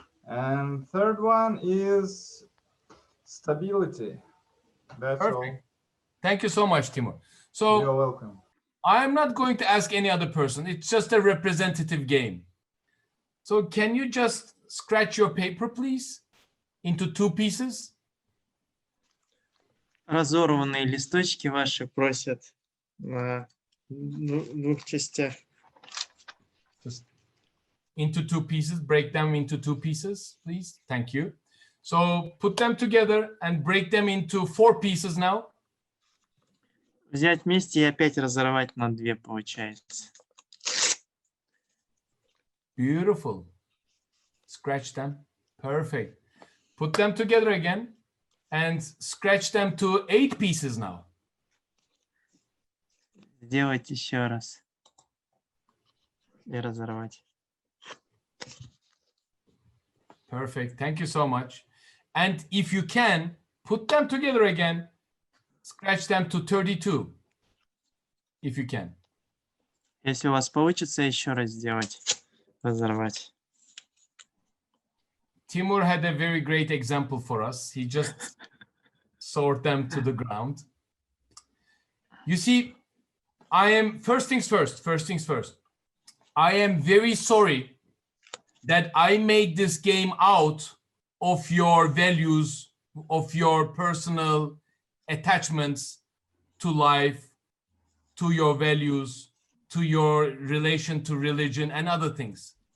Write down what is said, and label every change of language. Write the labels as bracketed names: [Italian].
[English] And third one is stability. That's Perfect. all. Thank you so much, Timur. So You're welcome. I'm not going to ask any other person. It's just a representative game. So can you just scratch your paper, please, into 2 pieces? [Russian] Разорванные листочки ваши просят на 2 частях. [English] Just into 2 pieces, break them into 2 pieces, please. Thank you. So put them together and break them into 4 pieces now. [Russian] Взять вместе и опять разорвать на 2 получается. [English] Beautiful. Scratch them. Perfect. Put them together again and scratch them to 8 pieces now. [Russian] Сделать еще раз. И разорвать. [English] Perfect. Thank you so much. And if you can, put them together again. Scratch them to 32, if you can. [Russian] Если у вас получится еще раз сделать, разорвать. [English] Timur had a very great example for us. He just sawed them to the ground. You see, first things first. I am very sorry that I made this game out of your values, of your personal attachments to life, to your values, to your relation to religion and other things.